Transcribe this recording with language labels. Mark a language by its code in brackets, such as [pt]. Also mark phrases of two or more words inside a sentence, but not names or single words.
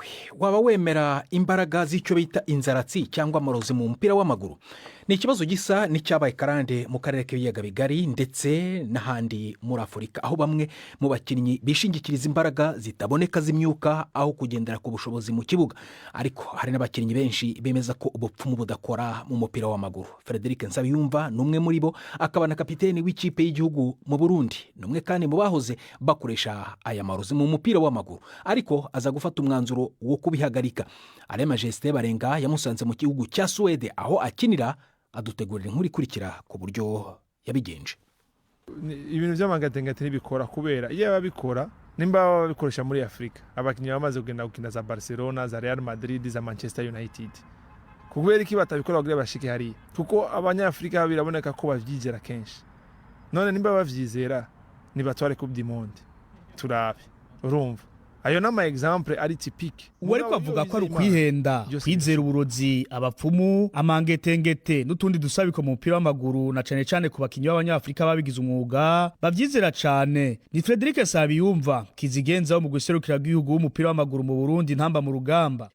[rw] Waba wemera imbaraga z'icyo bita inzaratsi cyangwa amarozi mu mupira w'amaguru? Ni ikibazo gisa n'icyabaye karande mu karere k'ibiyaga bigari ndetse n'ahandi muri Afurika, aho bamwe mu bakinnyi bishingikiriza imbaraga zitaboneka z'imyuka aho kugendera ku bushobozi mu kibuga. Ariko hari n'abakinnyi benshi bemeza ko ubupfumu budakora mu mupira w'amaguru. Frederic Nsabiyumva ni umwe muri bo, akaba na kapiteni w'ikipe y'igihugu mu Burundi, ni umwe kandi mu bahoze bakoresha aya marozi mu mupira w'amaguru, ariko aza gufata umwanzuro wo kubihagarika. Alain Majesté Barenga yamusanze mu gihugu cya Suède aho akinira, adutegurira inkuru ikurikira ku buryo yabigenje. [rn] Ibintu by'amagatenga ntibikora kubera iyo babikora nimba babikoresha muri Afrika, abakinnyi bamaze kugenda gukina za Barcelona, za Real Madrid, za Manchester United. Kubera iki batabikora kugira bashike hari? Kuko abanyafrika biraboneka ko bavyigera kenshi. none nimba bavyizera nibatware [fr] coupe du monde [rn] turabe urumva ayo nama example ari typique uwo ariko avuga ko ari ukwihenda kwizera uburozi abapfumu amangetengete n'utundi dusabiko mu mupira w'amaguru na cane cane ku bakinyi b'abanyafrika babigize umwuga bavyizera cane. Ni Frederic Sabiyumva kizigenza mu guserukira igihugu w'umupira w'amaguru mu Burundi ntamba mu rugamba.